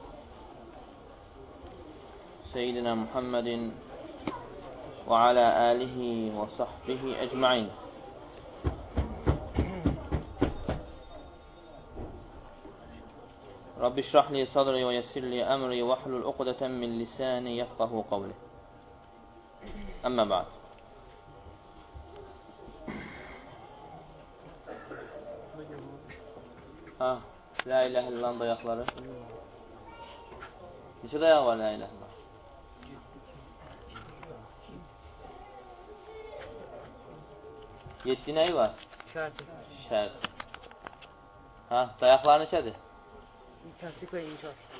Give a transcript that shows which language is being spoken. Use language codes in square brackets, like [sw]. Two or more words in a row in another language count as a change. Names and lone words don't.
[ar] سيدنا محمد وعلى آله وصحبه أجمعين. رب اشرح لي صدري ويسر لي أمري واحلل عقدة من لساني يفقهوا قولي. أما بعد. [az] Ha, [ar] لا إله إلا الله'ın [az] dayakları. Neçə dayak var [ar] لا إله إلا الله? [az] 7 nəyi var? Şərt. Ha, dayaklar neçədir? Təsdiq və inkar.